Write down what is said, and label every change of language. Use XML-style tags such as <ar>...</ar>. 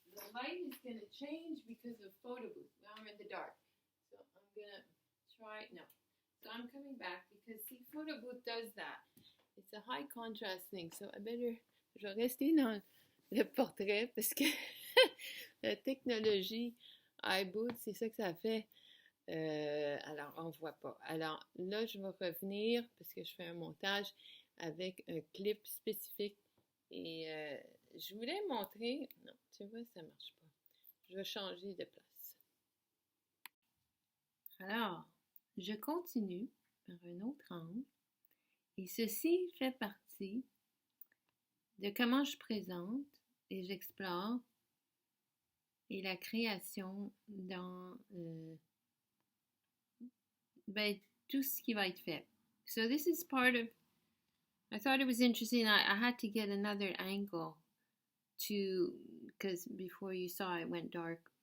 <en>The light is going to change because of photo booth. Now I'm in the dark. So I'm going to try... No. So I'm coming back because, see, photo booth does that. It's a high contrast thing. So I better...</en> <fr>Je vais rester dans le portrait parce que la technologie iBoot, c'est ça que ça fait. Alors, on ne voit pas. Alors, là, je vais revenir parce que je fais un montage avec un clip spécifique et je voulais montrer... Non, tu vois, ça ne marche pas. Je vais changer de place. Alors, je continue par un autre angle et ceci fait partie de comment je présente et j'explore et la création dans tout ce qui va être fait.</fr> <en>So this is part of, I thought it was interesting. I had to get another angle because before you saw it went dark.</en>